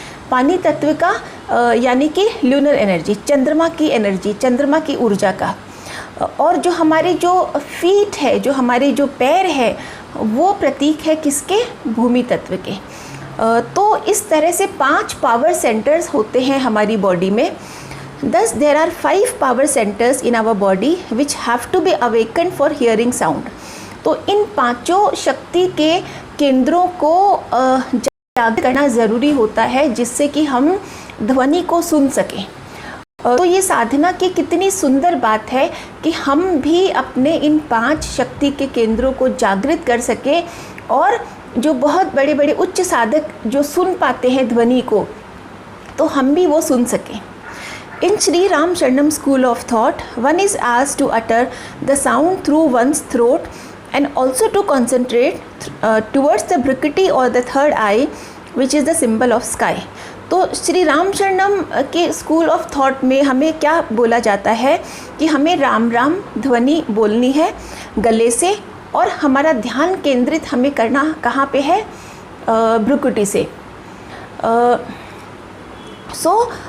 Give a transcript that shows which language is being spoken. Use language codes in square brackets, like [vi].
[hi] पानी तत्व का, यानी कि ल्यूनर एनर्जी, चंद्रमा की एनर्जी, चंद्रमा की ऊर्जा का। और जो हमारे जो फीट है, जो हमारे जो पैर है, वो प्रतीक है किसके? भूमि तत्व के। तो इस तरह से 5 पावर सेंटर्स होते हैं हमारी बॉडी में। [en] Thus there are 5 power centers in our body which have to be awakened for hearing sound. [hi] तो इन 5 शक्ति के केंद्रों को जागृत करना ज़रूरी होता है जिससे कि हम ध्वनि को सुन सकें। तो ये साधना की कितनी सुंदर बात है कि हम भी अपने इन 5 शक्ति के केंद्रों को जागृत कर सकें, और जो बहुत बड़े बड़े उच्च साधक जो सुन पाते हैं ध्वनि को, तो हम भी वो सुन सकें। [en] In Sri Ram Sharanam school of thought, one is asked to utter the sound through one's throat and also to concentrate towards the bhrukuti or the third eye, which is the symbol of sky. [hi] तो श्री राम शरणम के [en] school of thought [hi] में हमें क्या बोला जाता है कि हमें राम राम ध्वनि बोलनी है गले से, और हमारा ध्यान केंद्रित हमें करना कहाँ पे है? भ्रुकुटी से। सो